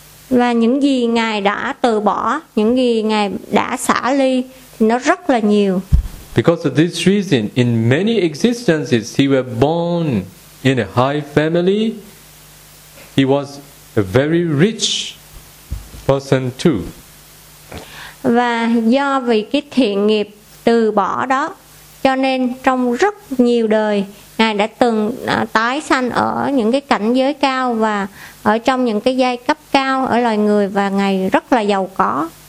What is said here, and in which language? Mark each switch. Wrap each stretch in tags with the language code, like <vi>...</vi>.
<vi>Và những gì Ngài đã từ bỏ, những gì Ngài đã xả ly, thì nó rất là nhiều.</vi> <en>Because of this reason, in many existences, he was born in a high family. He was a very rich person too.</en> <vi>Và do vì cái thiện nghiệp từ bỏ đó, cho nên trong rất nhiều đời, Ngài đã từng tái sanh ở những cái cảnh giới cao và ở trong những cái giai cấp cao ở loài người, và Ngài rất là giàu có.</vi>